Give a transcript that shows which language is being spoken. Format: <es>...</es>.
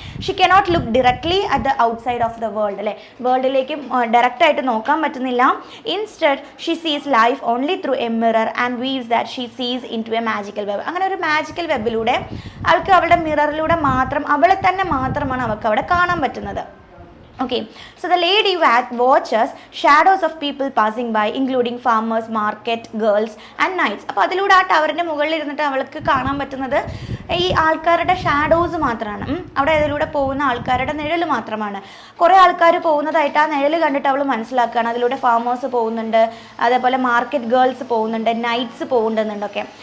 <en>she cannot look directly at the outside of the world, അല്ലേ,</en> <ml>വേൾഡിലേക്ക് ഡയറക്റ്റായിട്ട് നോക്കാൻ പറ്റുന്നില്ല.</ml> <en>Instead she sees life only through a mirror and weaves that she sees into a magical web.</en> <ml>അങ്ങനെ ഒരു മാജിക്കൽ വെബിലൂടെ അവൾക്ക് അവളുടെ മിററിലൂടെ മാത്രം, അവളെ തന്നെ മാത്രമാണ് അവൾക്ക് അവിടെ കാണാൻ പറ്റുന്നത്.</ml> <en>Okay, so the lady watches shadows of people passing by, including farmers, market girls and knights.</en> <ml>അപ്പോൾ അതിലൂടെ ആ ടവറിൻ്റെ മുകളിൽ ഇരുന്നിട്ട് അവൾക്ക് കാണാൻ പറ്റുന്നത് ഈ ആൾക്കാരുടെ ഷാഡോസ് മാത്രമാണ്. അവിടെ അതിലൂടെ പോകുന്ന ആൾക്കാരുടെ നിഴൽ മാത്രമാണ്. കുറേ ആൾക്കാർ പോകുന്നതായിട്ട് ആ നിഴൽ കണ്ടിട്ട് അവൾ മനസ്സിലാക്കുകയാണ്. അതിലൂടെ ഫാമേഴ്സ് പോകുന്നുണ്ട്, അതേപോലെ മാർക്കറ്റ് ഗേൾസ് പോകുന്നുണ്ട്, നൈറ്റ്സ് പോകുന്നുണ്ടൊക്കെ.</ml>